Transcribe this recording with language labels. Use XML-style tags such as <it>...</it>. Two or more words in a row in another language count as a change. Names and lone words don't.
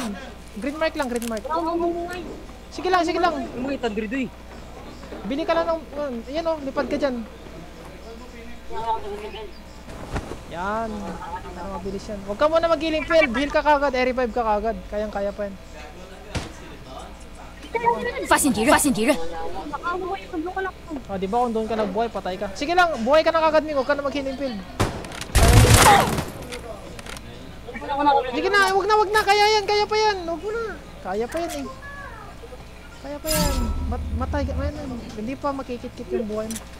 <en>Green mark lang, green mark.</en> <tl>Sige lang. Mo itandri doy. Bili ka lang ng, yan o, lipad ka dyan. Yan, mabilis yan. Huwag ka muna mag-</tl> <en>healing field,</en> <tl>heal ka kagad, revive ka kagad. Kayang-kaya pa yan.</tl> <zh>发现敌人，发现敌人，</zh> <tl>Ah, di ba kung doon ka nagbuhay, patay ka. Sige lang, buhay ka na kagad Ming, huwag ka na mag-</tl> <en>healing field.</en> <tl>Sige na, wag na, kaya pa yan. Huwag mo na. Kaya pa yan eh. Kaya pa yan. Matay ka, hindi pa makikit-kit yung buhay mo.</tl>